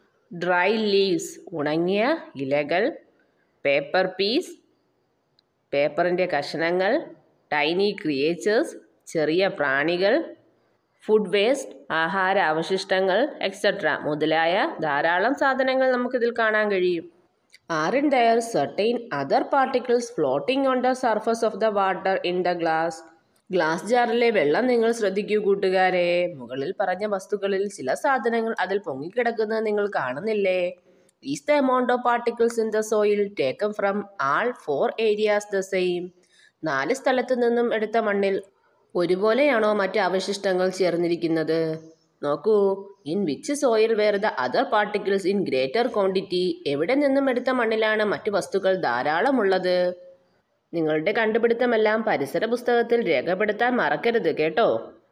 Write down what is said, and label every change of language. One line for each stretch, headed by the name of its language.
English: dry leaves,
Malayalam: ഉണങ്ങിയ ഇലകൾ,
English: paper piece,
Malayalam: പേപ്പറിൻ്റെ കഷണങ്ങൾ,
English: tiny creatures,
Malayalam: ചെറിയ പ്രാണികൾ,
English: food waste,
Malayalam: ആഹാര അവശിഷ്ടങ്ങൾ, എക്സെട്ര മുതലായ ധാരാളം സാധനങ്ങൾ നമുക്കിതിൽ കാണാൻ കഴിയും.
English: Aren't there certain other particles floating on the surface of the water in the glass?
Malayalam: Glass ജാറിലെ വെള്ളം നിങ്ങൾ ശ്രദ്ധിക്കൂ കൂട്ടുകാരെ. മുകളിൽ പറഞ്ഞ വസ്തുക്കളിൽ ചില സാധനങ്ങൾ അതിൽ പൊങ്ങിക്കിടക്കുന്നത് നിങ്ങൾ കാണുന്നില്ലേ?
English: Is the amount of particles in the soil taken from all 4 areas the same?
Malayalam: 4 സ്ഥലത്തു നിന്നും എടുത്ത മണ്ണിൽ ഒരുപോലെയാണോ മറ്റ് അവശിഷ്ടങ്ങൾ ചേർന്നിരിക്കുന്നത്? നോക്കൂ.
English: In which soil where the other particles in greater quantity?
Malayalam: എവിടെ നിന്നും എടുത്ത മണ്ണിലാണ് മറ്റ് വസ്തുക്കൾ ധാരാളമുള്ളത്? നിങ്ങളുടെ കണ്ടുപിടുത്തമെല്ലാം പരിസര പുസ്തകത്തിൽ രേഖപ്പെടുത്താൻ മറക്കരുത് കേട്ടോ.